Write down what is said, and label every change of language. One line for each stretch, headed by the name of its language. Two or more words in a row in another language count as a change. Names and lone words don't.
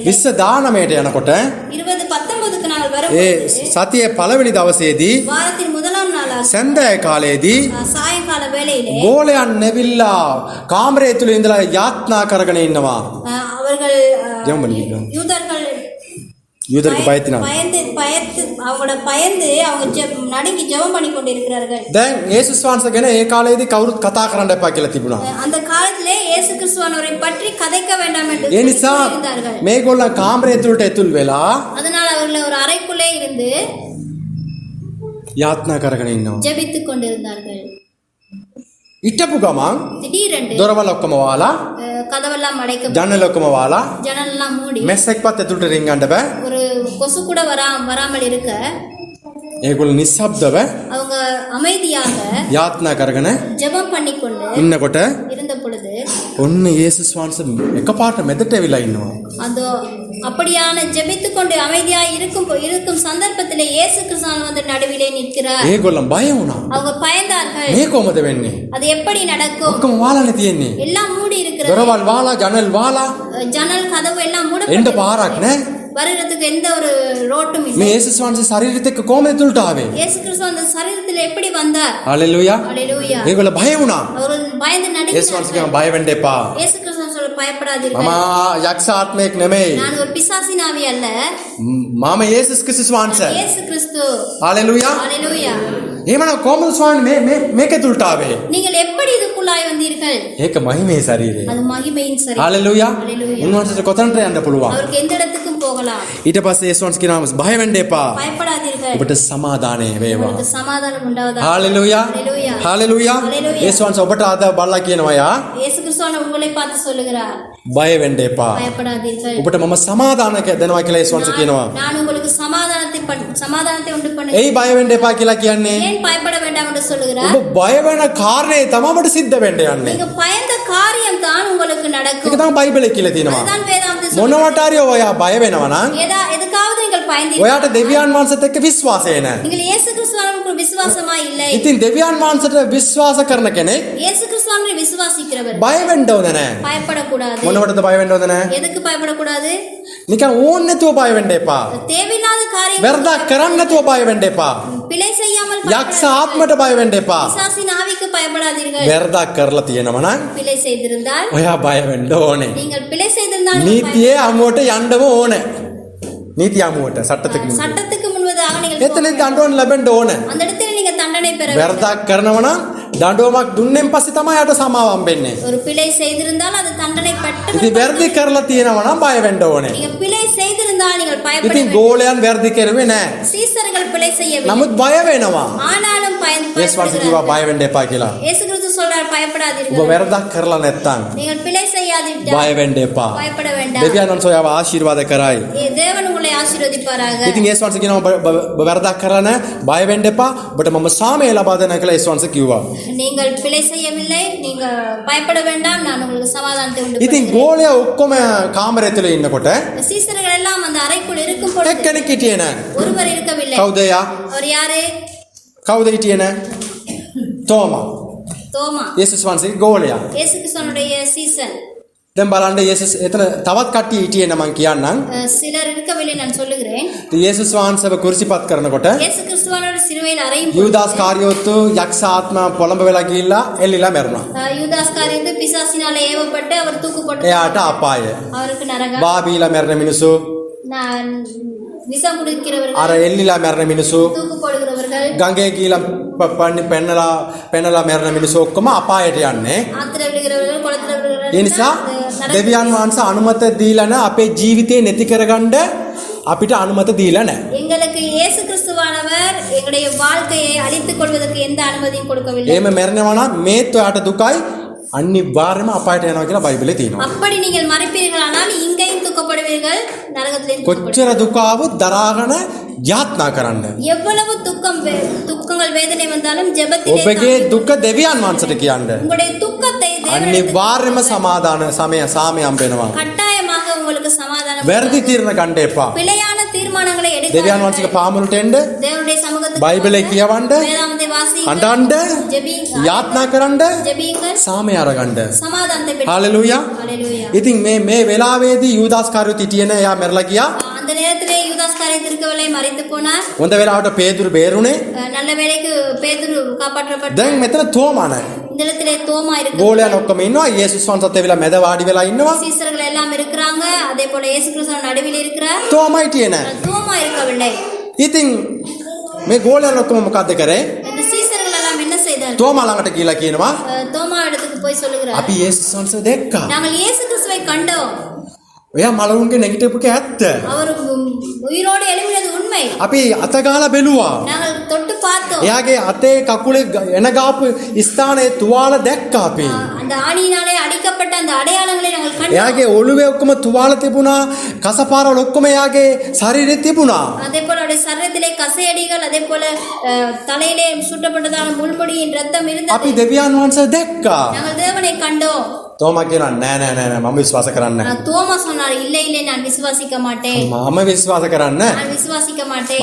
Sinhala: 2019ට යනකොට
Tamil: 2019க்கு நாங்கள்
Sinhala: ඒ
Tamil: வரும்போது
Sinhala: සතියේ පළවෙනි දවසේදී
Tamil: வாரத்தின் முதலாம் நாளாக
Sinhala: සන්ධ්‍යා කාලයේදී
Tamil: சாயங்கால வேளையிலே
Sinhala: ගෝලයන් නැවිල්ලා කාමරය තුල ඉඳලා යාත්නා කරගෙන ඉන්නවා.
Tamil: அவர்கள் ජெபம் யூதர்கள் யூதருக்கு பயத்தினாங்க. பயந்து அவங்க நடுங்கி ஜெபம் பண்ணி கொண்டிருக்கிறார்கள்.
Sinhala: දැන් යේසුස් වහන්සේ ගැන ඒ කාලයේදී කවුරුත් කතා කරන්න එපා කියලා තිබුණා.
Tamil: அந்த காலத்திலே இயேசு கிறிஸ்துவானவரை பற்றி கதைக்க வேண்டாம் என்று
Sinhala: ඒ නිසා
Tamil: இருந்தார்கள்.
Sinhala: මේගොල්ලන් කාමරය තුලට ඇතුල් වෙලා
Tamil: அதனால் அவர்கள் ஒரு அறைக்குள்ளே இருந்து
Sinhala: යාත්නා කරගෙන ඉන්නවා.
Tamil: ஜெபித்துக் கொண்டிருந்தார்கள்.
Sinhala: ඉටපු ගමන්
Tamil: திடீரென்று
Sinhala: දොරවල් ඔක්කොම වහලා
Tamil: கதவெல்லாம் அடைக்க
Sinhala: ජன்னල ඔක්කොම වහලා
Tamil: ஜன்னலெல்லாம் மூடி
Sinhala: මැස්සෙක්වත් ඇතුළට රින්ගන්න බෑ.
Tamil: ஒரு கொசு கூட வராமல் இருக்க
Sinhala: ඒගොල්ලෝ නිස්සබ්දව
Tamil: அவங்க அமைதியாக
Sinhala: යාත්නා කරගෙන
Tamil: ஜெபம் பண்ணிக்கொண்டு
Sinhala: ඉන්නකොට
Tamil: இருந்த பொழுது
Sinhala: ඔන්න යේසුස් වහන්සේ එකපාරට මෙතට ඇවිල්ලා ඉන්නවා.
Tamil: அந்த அப்படியான ஜெபித்துக் கொண்டு அமைதியாக இருக்கும் சந்தர்ப்பத்திலே இயேசு கிறிஸ்து வந்து நடுவிலே நிற்கிறார்.
Sinhala: ඒගොල්ලන් බය වුණා.
Tamil: அவங்க பயந்தார்கள்.
Sinhala: මේ කොහොමද වෙන්නේ?
Tamil: அது எப்படி நடக்கும்?
Sinhala: ඔක්කොම වහලානේ තියෙන්නේ.
Tamil: எல்லாம் மூடி இருக்கிறது.
Sinhala: දොරවල් වහලා ජනල් වහලා
Tamil: ஜன்னல் கதவு எல்லாம்
Sinhala: එන්න
Tamil: மூடப்பட்டிருக்கிறது.
Sinhala: පාරක් නැහැ.
Tamil: வருகிறதுக்கு எந்த ஒரு ரோட்டும்
Sinhala: මේ
Tamil: இல்லை.
Sinhala: යේසුස් වහන්සේ ශරීරෙත් එක්ක කොහොමද ඇතුළට ආවේ?
Tamil: இயேசு கிறிஸ்து அந்த சரீரத்தில் எப்படி வந்தார்?
Sinhala: හalleluya.
Tamil: ஹalleluya.
Sinhala: ඒගොල්ලෝ බය වුණා.
Tamil: அவர்கள் பயந்து
Sinhala: යේසුස් වහන්සේ
Tamil: நடுங்கினார்கள்.
Sinhala: කියනවා බය වෙන්න එපා.
Tamil: இயேசு கிறிஸ்து சொல்ல பயப்படாதீர்கள்.
Sinhala: මම යක්ෂ ආත්මයක් නෙමෙයි.
Tamil: நான் ஒரு பிசாசின் ஆவி அல்ல.
Sinhala: මම යේසුස් ක්‍රිස්තුස් වහන්සේ.
Tamil: இயேசு கிறிஸ்து.
Sinhala: හalleluya.
Tamil: ஹalleluya.
Sinhala: එහෙමනම් කොහොමද ස්වාමීනි මේක ඇතුළට ආවේ?
Tamil: நீங்கள் எப்படி இதுக்குள்ளாய் வந்தீர்கள்?
Sinhala: ඒක මහිමේ ශරීරය.
Tamil: அது மகிமையின் சரீரம்.
Sinhala: හalleluya.
Tamil: ஹalleluya.
Sinhala: උන්වහන්සේට කොතනට යන්න පුළුවන්?
Tamil: அவருக்கு எந்த இடத்துக்கும் போகலாம்.
Sinhala: ඊට පස්සේ යේසුස් වහන්සේ කියනවා බය වෙන්න එපා.
Tamil: பயப்படாதீர்கள்.
Sinhala: ඔබට සමාදානය වේවා.
Tamil: உங்களுக்கு சமாதானம் உண்டாவதாக.
Sinhala: හalleluya.
Tamil: ஹalleluya.
Sinhala: හalleluya. Hallelujah. යේසුස් වහන්සේ ඔබට අද බලලා කියනවා යා
Tamil: இயேசு கிறிஸ்து உங்களை பார்த்து சொல்லுகிறார்.
Sinhala: බය වෙන්න එපා.
Tamil: பயப்படாதீர்கள்.
Sinhala: ඔබට මම සමාදානක දෙනවා කියලා යේසුස් වහන්සේ කියනවා.
Tamil: நான் உங்களுக்கு சமாதானத்தை உண்டு பண்ண.
Sinhala: එයි බය වෙන්න එපා කියලා කියන්නේ
Tamil: ஏன் பயப்பட வேண்டாம் என்று சொல்லுகிறார்?
Sinhala: ඔබ බය වෙන කාරණේ තමයි ඔබට සිද්ධ වෙන්න යන්නේ.
Tamil: நீங்க பயந்த காரியம் தான் உங்களுக்கு
Sinhala: ඒක
Tamil: நடக்கும்.
Sinhala: තමයි බයිබලයේ කියලා තියෙනවා.
Tamil: அதுதான் வேதாந்தம் சொல்லுகிறது.
Sinhala: මොනවට හරි ඔයා බය වෙනවා නම්
Tamil: எதுக்காவது நீங்கள் பயந்தீர்கள்.
Sinhala: ඔයාට දෙවියන් වහන්සේත් එක්ක විශ්වාසය නැහැ.
Tamil: நீங்கள் இயேசு கிறிஸ்துவுக்கு விசுவாசமா இல்லை.
Sinhala: ඉතින් දෙවියන් වහන්සේට විශ්වාස කරන කෙනෙක්
Tamil: இயேசு கிறிஸ்துவை விசுவாசிக்கிறவர்
Sinhala: බය වෙන්න ඕනේ නැහැ.
Tamil: பயப்படக்கூடாது.
Sinhala: මොනවටද බය වෙන්න ඕනේ නැහැ?
Tamil: எதுக்கு பயப்படக்கூடாது?
Sinhala: නිකන් ඕන්න නැතුව බය වෙන්න එපා.
Tamil: தேவையில்லாத காரியம்
Sinhala: වැරදක් කරන්න නැතුව බය වෙන්න එපා.
Tamil: பிழை செய்யாமல்
Sinhala: යක්ෂ ආත්මයට බය වෙන්න එපා.
Tamil: பிசாசின் ஆவிக்கு பயப்படாதீர்கள்.
Sinhala: වැරදක් කරලා තියෙනවා නම්
Tamil: பிழை செய்திருந்தால்
Sinhala: ඔයා බය වෙන්න ඕනේ.
Tamil: நீங்கள் பிழை செய்திருந்தால்
Sinhala: නීතියේ අමුවට යන්නම ඕනේ. නීති අමුවට
Tamil: சட்டத்துக்கு முன். சட்டத்துக்கு முன்பதாக நீங்கள்
Sinhala: එතන දඬුවම් ලැබෙන්න ඕනේ.
Tamil: அந்த இடத்தில் நீங்க தண்டனை பெற வேண்டும்.
Sinhala: වැරදක් කරනවා නම් දඬුවමක් දුන්නෙන් පස්සේ තමයි යාට සමාව හම්බෙන්නේ.
Tamil: ஒரு பிழை செய்திருந்தால் அது தண்டனை பெற்று
Sinhala: ඉතින් වැරදි කරලා තියෙනවා නම් බය වෙන්න ඕනේ.
Tamil: நீங்க பிழை செய்திருந்தால் நீங்கள் பயப்பட
Sinhala: ඉතින්
Tamil: வேண்டும்.
Sinhala: ගෝලයන් වැරදි කරුවේ නැහැ.
Tamil: சீசர்கள் பிழை செய்யவில்லை.
Sinhala: නමුත් බය වෙනවා.
Tamil: ஆனாலும்
Sinhala: යේසුස් වහන්සේ කිව්වා බය වෙන්න එපා කියලා.
Tamil: இயேசு கிறிஸ்து சொல்றார்
Sinhala: ඔබ
Tamil: பயப்படாதீர்கள்.
Sinhala: වැරදක් කරලා නැත්තම්
Tamil: நீங்கள் பிழை செய்யாவிட்டால்
Sinhala: බය වෙන්න එපා.
Tamil: பயப்பட வேண்டாம்.
Sinhala: දෙවියන් වහන්සේ ඔයාව ආශිර්වාද කරයි.
Tamil: தேவன் உங்களை ஆசீர்வதிப்பாராக.
Sinhala: ඉතින් යේසුස් වහන්සේ කියනවා ඔබ වැරදක් කරලා නැහැ. බය වෙන්න එපා. ඔබට මම සාමය ලබා දෙනවා කියලා යේසුස් වහන්සේ කිව්වා.
Tamil: நீங்கள் பிழை செய்யவில்லை, நீங்க பயப்பட வேண்டாம், நான் உங்களுக்கு சமாதானத்தை உண்டு
Sinhala: ඉතින්
Tamil: பண்ணுகிறேன்.
Sinhala: ගෝලයා ඔක්කොම කාමරය තුල ඉන්නකොට
Tamil: சீசர்கள் எல்லாம் அந்த அறைக்குள் இருக்கும் பொழுது
Sinhala: එක්කෙනෙක් හිටියේ නැහැ.
Tamil: ஒருவர் இருக்கவில்லை.
Sinhala: කවුද යා?
Tamil: அவர் யாரு?
Sinhala: කවුද හිටියේ නැහැ? තෝමා.
Tamil: தோமா.
Sinhala: යේසුස් වහන්සේගේ ගෝලයා.
Tamil: இயேசு கிறிஸ்துவனுடைய சீசன்.
Sinhala: දැන් බලන්න යේසුස් එතන තවත් කට්ටිය හිටියේ නම් මං කියන්නම්.
Tamil: சிலர் இருக்கவில்லை, நான் சொல்லுகிறேன்.
Sinhala: යේසුස් වහන්සේව කුරිසිපත් කරනකොට
Tamil: இயேசு கிறிஸ்துவனோட சிலுவையில் அறையும்
Sinhala: යූදාස් කාරියෝතු යක්ෂ ආත්ම පොළඹ වෙලා ගිහිල්ලා එල්ලිලා මැරුණා.
Tamil: யூதாஸ் காரியத்து பிசாசினால ஏவப்பட்டு அவர் தூக்கப்பட்டு
Sinhala: එයාට අපාය.
Tamil: அவருக்கு நரகம்.
Sinhala: බාබීලා මැරෙන මිනිස්සු,
Tamil: நான் விஷம் குடிக்கிறவர்கள்,
Sinhala: අර එල්ලිලා මැරෙන මිනිස්සු,
Tamil: தூக்கப்படுகிறவர்கள்,
Sinhala: ගඟේ ගිහිල්ලා පෙන්නලා මැරෙන මිනිස්සු ඔක්කොම අපායට යන්නේ.
Tamil: ஆத்திர விழுகிறவர்கள், குளத்துல விழுகிறவர்கள்.
Sinhala: ඒ නිසා දෙවියන් වහන්සේ අනුමත දීලා නැහැ අපේ ජීවිතේ නැති කරගන්න අපිට අනුමත දීලා නැහැ.
Tamil: எங்களுக்கு இயேசு கிறிஸ்துவானவர் எங்களுடைய வாழ்க்கையை அழித்துக் கொள்வதற்கு எந்த அனுமதியும் கொடுக்கவில்லை.
Sinhala: එහෙම මැරෙනවා නම් මේත් ඔයාට දුකයි අනිවාර්යයෙන්ම අපායට යනවා කියලා බයිබලේ තියෙනවා.
Tamil: அப்படி நீங்கள் மறிப்பீர்களானால் இங்கேயும் துக்கப்படுவீர்கள், நரகத்திலேயும்
Sinhala: කොච්චර දුක ආවොත් දරාගෙන යාත්නා කරන්න.
Tamil: எவ்வளவு துக்கங்கள் வேதனை வந்தாலும் ஜெபத்திலே
Sinhala: ඔබගේ දුක දෙවියන් වහන්සේට කියන්න.
Tamil: உங்களுடைய துக்கத்தை
Sinhala: අනිවාර්යයෙන්ම සමාදාන සාමයම් වෙනවා.
Tamil: கட்டாயமாக உங்களுக்கு சமாதானம்.
Sinhala: වැරදි තීරණ ගන්න එපා.
Tamil: பிழையான தீர்மானங்களை எடுக்க
Sinhala: දෙවියන් වහන්සේගේ පාමුලට එන්න.
Tamil: தேவனுடைய சமூகத்துக்கு
Sinhala: බයිබලේ කියවන්න.
Tamil: வேதாகமத்தை வாசியுங்கள்.
Sinhala: අඬන්න.
Tamil: ஜெபியுங்கள்.
Sinhala: යාත්නා කරන්න.
Tamil: ஜெபியுங்கள்.
Sinhala: සාමය අරගන්න.
Tamil: சமாதானத்தை பெற்று.
Sinhala: හalleluya.
Tamil: ஹalleluya.
Sinhala: ඉතින් මේ වෙලාවේදී යූදාස් කාර්යොත් හිටියේ නෑ. එයා මැරලා ගියා.
Tamil: அந்த நேரத்திலே யூதாஸ் காரியத்திற்கவலை மறித்து போனார்.
Sinhala: හොඳ වෙලාවට පේදුරු බේරුනේ.
Tamil: நல்ல வேளைக்கு பேதுரு காப்பாற்றப்பட்டார்.
Sinhala: දැන් මෙතන තෝමා නැහැ.
Tamil: இந்த இடத்திலே தோமா இருக்கு.
Sinhala: ගෝලයන් ඔක්කොම ඉන්නවා. යේසුස් වහන්සේත් එවිලා මැද වාඩි වෙලා ඉන්නවා.
Tamil: சீசர்கள் எல்லாம் இருக்கிறாங்க. அதே போல இயேசு கிறிஸ்து நடுவில் இருக்கிறார்.
Sinhala: තෝමා හිටියේ නැහැ.
Tamil: தோமா இருக்கவில்லை.
Sinhala: ඉතින් මේ ගෝලයන් ඔක්කොම මොකද්ද කරේ?
Tamil: இந்த சீசர்கள் எல்லாம் என்ன செய்தார்கள்?
Sinhala: තෝමා ළඟට ගිහිලා කියනවා
Tamil: தோமா இடத்துக்கு போய் சொல்லுகிறார்,
Sinhala: අපි යේසුස් වහන්සේ දැක්කා.
Tamil: நாங்கள் இயேசு கிறிஸ்துவை கண்டோம்.
Sinhala: ඔයා මලවුන්ගේ නැගිටපුක ඇත්ත.
Tamil: அவர் உயிரோடு எழுப்பினது உண்மை.
Sinhala: අපි අතගාලා බැලුවා.
Tamil: நாங்கள் தொட்டு பார்த்தோம்.
Sinhala: එයාගේ අතේ කකුලේ එන ගාපු ස්ථානයේ තුවාල දැක්කා අපි.
Tamil: அந்த ஆணியினாலே அடிக்கப்பட்ட அந்த அடையாளங்களை நாங்கள் கண்டோம்.
Sinhala: එයාගේ ඔළුවේ ඔක්කොම තුවාල තිබුණා. කසපාරවල ඔක්කොම එයාගේ ශරීරේ තිබුණා.
Tamil: அதே போல அவருடைய சரீரத்திலே கசையடிகள், அதே போல தலையிலே சுட்டப்பட்டதான முள்முடியின் ரத்தம் இருந்தது.
Sinhala: අපි දෙවියන් වහන්සේ දැක්කා.
Tamil: நாங்கள் தேவனை கண்டோம்.
Sinhala: තෝමා කියනවා නෑ නෑ නෑ මම විශ්වාස කරන්නේ නෑ.
Tamil: தோமா சொன்னார், இல்லை இல்லை நான் விசுவாசிக்க மாட்டேன்.
Sinhala: මම විශ්වාස කරන්නේ
Tamil: நான் விசுவாசிக்க மாட்டேன்.